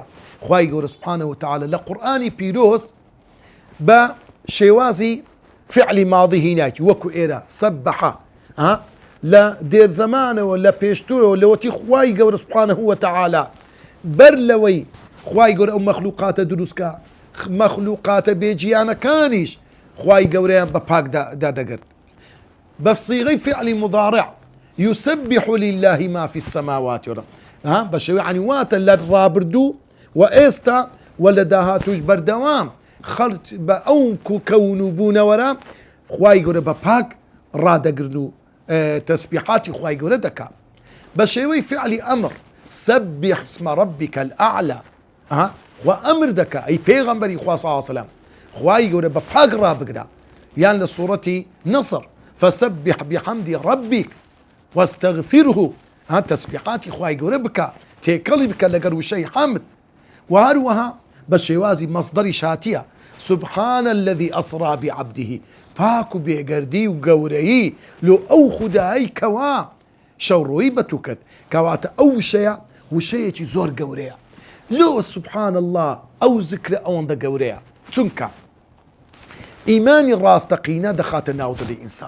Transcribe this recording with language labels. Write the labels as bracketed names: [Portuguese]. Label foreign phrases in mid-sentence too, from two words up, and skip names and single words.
[Central Kurdish] خوای گەورە [Arabic] سوبحانه وتعالى [Central Kurdish] لە قورئانی پیرۆز بە شێوازی فعلی ماضی هیناکی وەکو ئێرە سەبەحە لە دێر زەمانەوە لە پێشتوورەوە لەوەتی خوای گەورە [Arabic] سوبحانه وتعالى [Central Kurdish] بەر لەوەی خوای گەورە ئەو مەخلوقاتە دروستکە مەخلوقاتە بێجیانەکانیش خوای گەورەیان بە پاک دادەگرت بە صیغەی فعلی مضارع [Arabic] يسبح لله ما في السماوات والأرض. [Central Kurdish] بە شێوەیە عنی واتە لە ڕابردوو و ئێستا و لە داهاتوش بەردەوام خەڵک بە ئەو کەون و بوونەوەرە خوای گەورە بە پاک ڕادەگرن و تەسبیحاتی خوای گەورە دەکات بە شێوەی فعلی ئەمر [Arabic] سبح اسم ربك الأعلى. [Central Kurdish] خوا ئەمر دەکات ئەی پێغەمبەری خوا [Arabic] صلی الله علیه وسلم [Central Kurdish] خوای گەورە بە پاک ڕابگرە یان لە سوورەتی نەسر [Arabic] فسبح بحمد ربك واستغفره [Central Kurdish] تسبیحاتی خوای گەورە بکە تێکەڵی بکە لەگەر وشەی حەمد و هەروەها بە شێوازی مەصدەری شاتیە [Arabic] سبحان الذي أسرى بعبده [Central Kurdish] پاک و بێگەردی و گەورەیی لۆ ئەو خودایی کەوا شەوڕۆیی بەتوو کرد کەواتە ئەو وشەیە وشەیەکی زۆر گەورەیە لۆ [Arabic] سبحان الله [Central Kurdish] ئەو زیکرە ئەوەندە گەورەیە چونکە ئیمانی ڕاستەقینە دەخاتە ناو دڵی ئینسان.